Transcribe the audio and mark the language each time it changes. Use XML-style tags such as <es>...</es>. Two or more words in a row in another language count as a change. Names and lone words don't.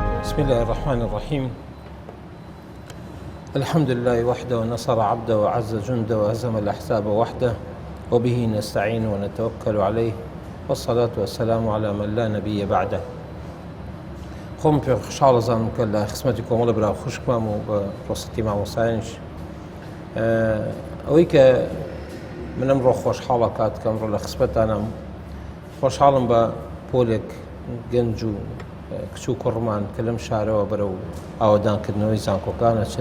<ar>بسم الله الرحمن الرحيم. الحمد لله وحده ونصر عبده وعز جنده وهزم الأحزاب وحده وبه نستعين ونتوكل عليه والصلاة والسلام على من لا نبي بعده.</ar> <ckb>خۆم پێ خۆشحاڵەزانم کە لە خزمەتی کۆمەڵە برا خوشکمام و بە ڕۆستەتی مامۆستایانیش ئەوەی کە من ئەمڕۆ خۆشحاڵە کات کە ئەمڕۆ لە خزمەتتانم خۆشحاڵم بە پۆلێک گەنج و کچ و کوڕمان کە لەم شارەوە بەرەو ئاوەدانکردنەوەی زانکۆکانە چن.</ckb>